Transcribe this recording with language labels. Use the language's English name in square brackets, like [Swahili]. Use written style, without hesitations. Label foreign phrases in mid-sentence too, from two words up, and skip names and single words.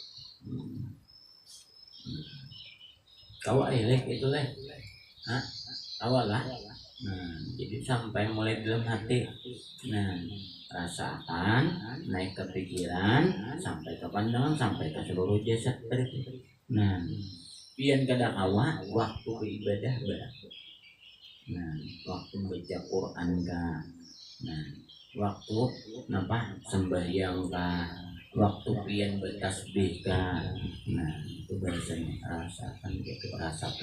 [Indonesian] Kau itu leh. Hah? Awal lah. Nah, jadi sampai mulai dalam hati. Nah, rasakan, naik ke pikiran, sampai ke pandangan, sampai ke seluruh jasad. [Banjar] Nah, pian kada kawa waktu beribadah berapa? Nah, waktu baca Quran kah? Nah, waktu napa sembahyang kah? [Indonesian] Waktu pian bertasbih kah? Nah, itu bahasanya rasakan gitu, rasapi.